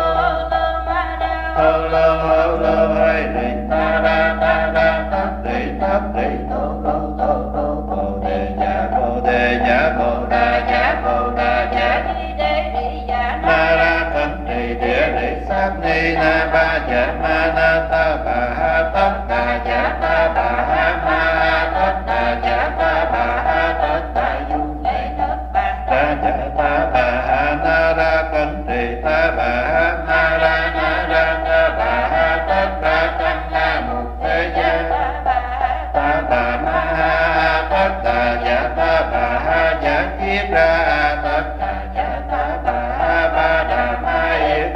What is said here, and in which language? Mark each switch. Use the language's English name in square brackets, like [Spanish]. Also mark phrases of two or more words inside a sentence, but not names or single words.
[Vietnamese] lô hay rì ta ra tát rì tô bồ đề dạ bồ đà dạ ma ra thân trì địa rì sát ni na ba dạ ma na ta bà ha tất đà dạ ta bà ha ma tất đà dạ ta bà ha tất đà du ra dạ ta bà ha na ra cân trì ta bà ha na ra ta bà ha tất ra căn na mục thế gia ta bà ma ha tất đà dạ ta bà ha dạ kiết ra tất đà dạ ta bà ha ba đà ma yết